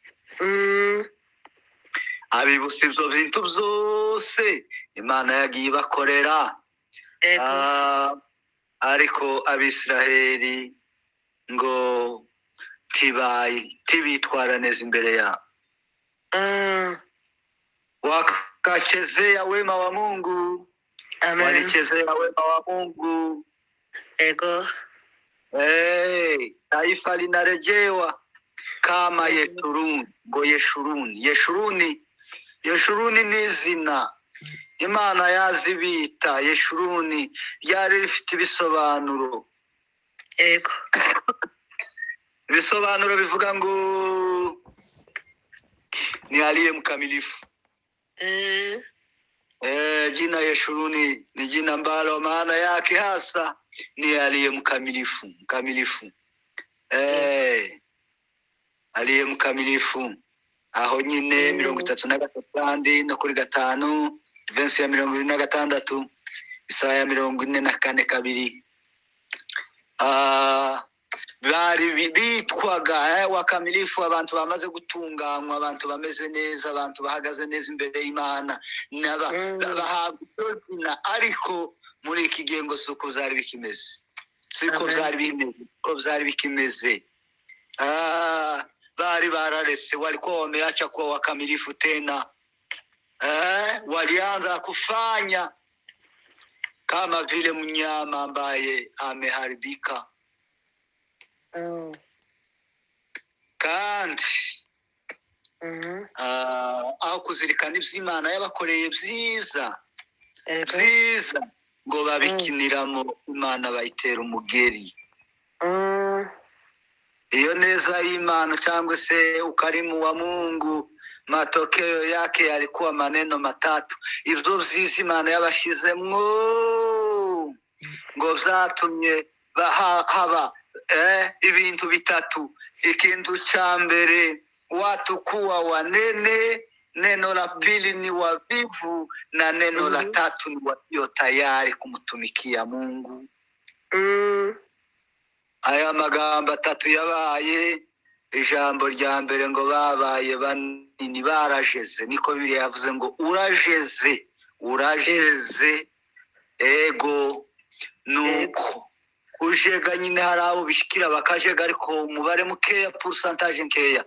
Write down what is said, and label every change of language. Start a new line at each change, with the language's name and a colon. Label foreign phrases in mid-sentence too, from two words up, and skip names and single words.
Rundi: Abibutsa ibyo bintu byose imana yagiye ibakorera. Ariko Abisiraheli ngo ntibitwara neza imbere yabo.
Swahili: Wakachezea wema wa Mungu. Amen. Walichezea wema wa Mungu.
Rundi: Ego.
Swahili: Taifa linarejewa kama Yeshuruni.
Rundi: Ngo Yeshuruni ni izina imana yazibita. Yeshuruni ryari rifite ibisobanuro. Ego. Ibisobanuro bivuga ngo ni
Swahili: aliye mkamilifu. Jina Yeshuruni ni jina ambalo maana yake hasa ni aliye mkamilifu. Aliye mkamilifu.
Rundi: Aho nyine 33 kandi no kuri 5 verse ya 26, Isaya 44:2. Bari bitwaga wakamilifu, abantu bamaze gutunganywa, abantu bameze neza, abantu bahagaze neza imbere y'Imana, bahabwa. Ariko muri iki gihe ngo suko byari bikimeze, siko byari bikimeze. Bari bararese,
Swahili: walikuwa wameacha kuwa wakamilifu tena. Walianza kufanya kama vile mnyama ambaye ameharibika.
Rundi: Kandi aho kuzirikana iby'Imana yabakoreye byiza ngo babikiniramo, Imana bayitera umugeri. Iyo neza y'Imana cyangwa se
Swahili: ukarimu wa Mungu, matokeo yake yalikuwa maneno matatu.
Rundi: Ibyo byiza Imana yabashizemwo ngo byatumye haba ibintu bitatu.
Swahili: Ikintu cha mbere, watu kuwa wanene. Neno la pili ni wavivu, na neno la tatu ni walio tayari kumtumikia Mungu.
Rundi: Aya magambo atatu yabaye. Ijambo rya mbere ngo babaye banini, barajeze. Niko Bibiliya yavuze ngo urajeze. Ego nuko kujega nyine hari abo bishikira bakajega, ariko umubare mukeya, pourcentage nkeya.